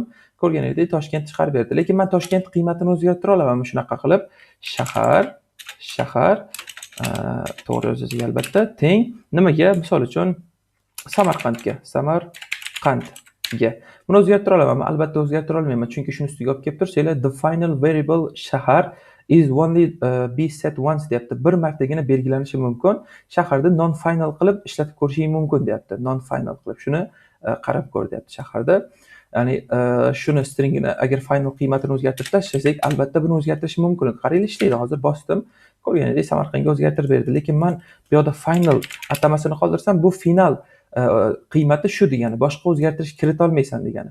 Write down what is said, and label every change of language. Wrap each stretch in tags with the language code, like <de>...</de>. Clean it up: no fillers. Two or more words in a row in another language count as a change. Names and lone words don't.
<uz>Ko'rganingizdek Toshkent chiqarib berdi. Lekin men Toshkent qiymatini o'zgartira olamanmi shunaqa qilib? Shahar to'g'ri yozasiz albatta. Teng nimaga? Misol uchun Samarqandga. Buni o'zgartira olamanmi? Albatta o'zgartira olmayman, chunki shuni ustiga olib kelib tursanglar,</uz> <en>the final variable shahar is only be set once deyapti.</en> <uz>Bir martagina belgilanishi mumkin. Shaharda</uz> <en>non final</en> <uz>qilib ishlatib ko'rishing mumkin deyapti.</uz> <en>Non final</en> <uz>qilib shuni qarab ko'r deyapti shaharda. Ya'ni shuni stringini agar final qiymatini o'zgartirib tashlasak, albatta buni o'zgartirish mumkin. Qaranglar, ishlaydi. Hozir bosdim. Ko'rganingizdek Samarqandga o'zgartirib berdi. Lekin men bu yerda final atamasini qoldirsam, bu final qiymati shu degani, boshqa o'zgartirish kirita olmaysan degani.</uz>